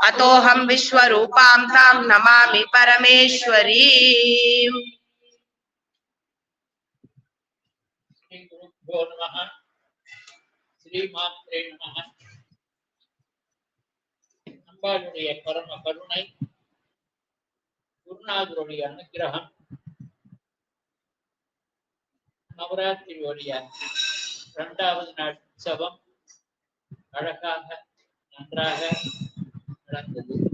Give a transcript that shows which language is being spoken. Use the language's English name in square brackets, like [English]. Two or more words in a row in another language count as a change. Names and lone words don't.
[Sanskrit] अतोऽहं विश्वरूपां तां नमामि परमेश्वरी। श्री गुरुभ्यो नमः। श्रीमात्रे नमः। [Tamil] அம்பாளுடைய பரம கருணை, குருநாதருடைய அனுகிரகம், நவராத்திரியுடைய 2வது நாள் உற்சவம் அழகாக நன்றாக நடந்தது.